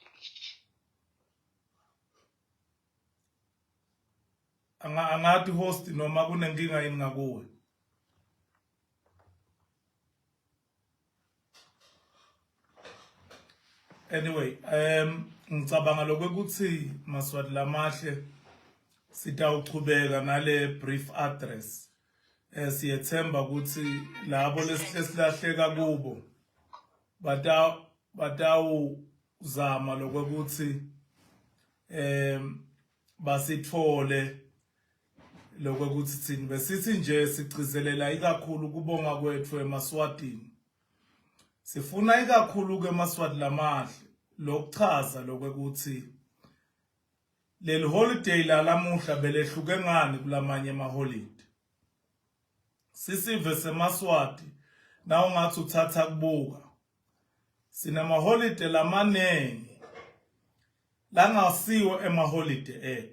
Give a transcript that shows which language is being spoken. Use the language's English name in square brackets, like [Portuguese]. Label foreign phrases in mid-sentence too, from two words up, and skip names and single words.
[Swati] Angathi host noma kunenkinga yini ngakuwe. Anyway, ngicabanga lokuthi maswati lamahle sitawuchubeka nale [English] brief address. [Swati] Siyethemba ukuthi labo lesilahleka kubo batawuzama lokuthi basithole lokuthi thini besithi nje sigcizelela ikakhulu kubonga kwethu emaswatini. Sifuna ikakhulu ke maswati lamahle lokuchaza lokuthi leli holiday lamuhla belehluke ngani kulamanye amaholiday. Sisive semaswati na ungathi uthatha kubuka sinamaholiday lamanengi langasiwo emaholiday ethu.